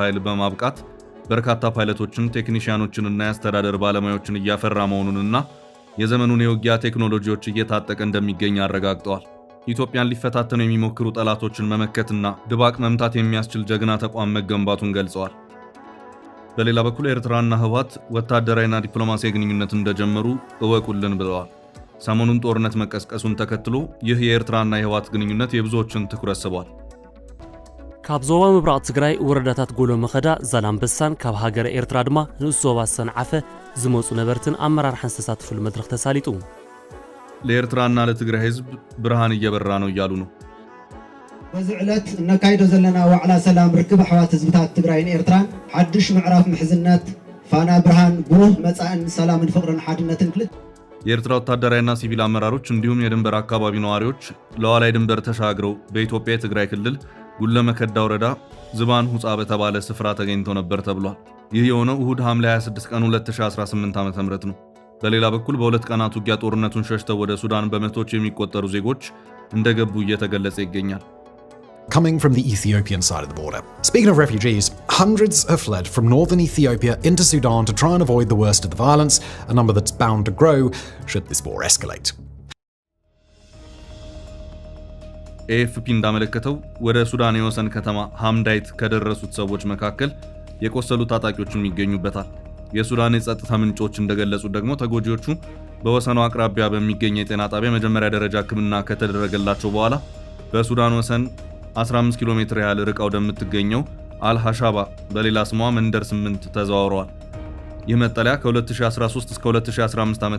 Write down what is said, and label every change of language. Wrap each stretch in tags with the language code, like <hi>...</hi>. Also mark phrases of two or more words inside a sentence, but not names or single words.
<am>ኃይል በማብቃት በርካታ ፓይለቶችን፣ ቴክኒሽያኖችንና የአስተዳደር ባለሙያዎችን እያፈራ መሆኑንና የዘመኑን የውጊያ ቴክኖሎጂዎች እየታጠቀ እንደሚገኝ አረጋግጠዋል። ኢትዮጵያን ሊፈታተኑ የሚሞክሩ ጠላቶችን መመከትና ድባቅ መምታት የሚያስችል ጀግና ተቋም መገንባቱን ገልጸዋል። በሌላ በኩል ኤርትራና ህወሓት ወታደራዊና ዲፕሎማሲያዊ ግንኙነት እንደጀመሩ እወቁልን ብለዋል። ሰሞኑን ጦርነት መቀስቀሱን ተከትሎ ይህ የኤርትራና የህወሓት ግንኙነት የብዙዎችን ትኩረት ስቧል።</am> <ti>ካብ ዞባ ምብራቅ ትግራይ ወረዳታት ጎሎ መኸዳ ዛላምበሳን ካብ ሃገረ ኤርትራ ድማ ንእስ ዞባ ሰንዓፈ ዝመፁ ነበርትን አመራርሓን ዝተሳተፉሉ መድረክ ተሳሊጡ።</ti> <am>ለኤርትራና ለትግራይ ህዝብ ብርሃን እየበራ ነው እያሉ ነው።</am> <ti>በዚህ ዕለት እነካይዶ ዘለና ዋዕላ ሰላም ርክብ ኣሕዋት ህዝብታት ትግራይን ኤርትራን ሓድሽ ምዕራፍ ምሕዝነት ፋና ብርሃን ብሩህ መጻእን ሰላምን ፍቅርን ሓድነትን ክልት</ti> <am>የኤርትራ ወታደራዊና ሲቪል አመራሮች እንዲሁም የድንበር አካባቢ ነዋሪዎች ለዋላይ ድንበር ተሻግረው በኢትዮጵያ የትግራይ ክልል ጉለመከዳ ወረዳ ዝባን ሁጻ በተባለ ስፍራ ተገኝተው ነበር ተብሏል። ይህ የሆነው እሁድ ሐምሌ 26 ቀን 2018 ዓ.ም ነው። በሌላ በኩል በሁለት ቀናት ውጊያ ጦርነቱን ሸሽተው ወደ ሱዳን በመቶዎች የሚቆጠሩ ዜጎች እንደገቡ እየተገለጸ ይገኛል።</am> <en>Coming from the Ethiopian side of the border. Speaking of refugees, hundreds have fled from northern Ethiopia into Sudan to try and avoid the worst of the violence, a number that's bound to grow should this war escalate.</en> <am>AFP እንዳመለከተው ወደ ሱዳን የወሰን ከተማ ሐምዳይት ከደረሱት ሰዎች መካከል የቆሰሉ ታጣቂዎችም ይገኙበታል። የሱዳን የጸጥታ ምንጮች እንደገለጹት ደግሞ ተጎጂዎቹ በወሰኑ አቅራቢያ በሚገኝ የጤና ጣቢያ መጀመሪያ ደረጃ ሕክምና ከተደረገላቸው በኋላ በሱዳን ወሰን 15 ኪሎ ሜትር ያህል ርቀው ወደምትገኘው አልሐሻባ በሌላ ስሟ መንደር 8 ተዘዋውረዋል። ይህ መጠለያ ከ2013 እስከ 2015 ዓ.ም</am>